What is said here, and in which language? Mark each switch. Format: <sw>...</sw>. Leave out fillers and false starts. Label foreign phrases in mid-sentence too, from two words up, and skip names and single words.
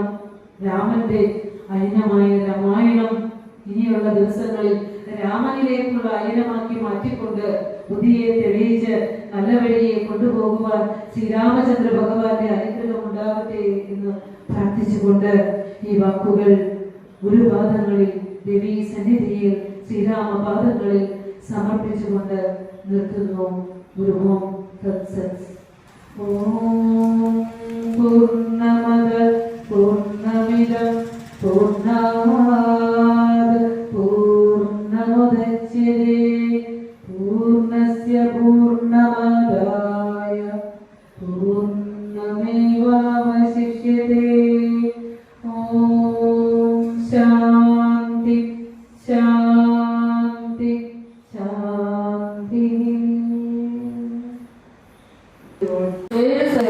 <ml>രാമന്റെ അയനമായ രാമായണം ഇനിയുള്ള ദിവസങ്ങളിൽ രാമനിലേക്കുള്ള അയനമാക്കി മാറ്റിക്കൊണ്ട് ബുദ്ധിയെ തെളിയിച്ച് നല്ല വഴിയെ കൊണ്ടുപോകുവാൻ ശ്രീരാമചന്ദ്ര ഭഗവാന്റെ അനുഗ്രഹം ഉണ്ടാകട്ടെ എന്ന് പ്രാർത്ഥിച്ചുകൊണ്ട് ഈ വാക്കുകൾ ഗുരുപാദങ്ങളിൽ, ദേവീ സന്നിധിയിൽ, ശ്രീരാമപാദങ്ങളിൽ സമർപ്പിച്ചുകൊണ്ട് നിർത്തുന്നു.</ml> <sa>ഗുരുവോം തത്സത്. ഓം പൂർണ്ണമദ പൂർണ്ണ पूर्णमिदं पूर्णात् पूर्णमुदच्यते पूर्णस्य पूर्णमादाय पूर्णमेवावशिष्यते। ॐ शान्ति शान्ति शान्तिः।</sa>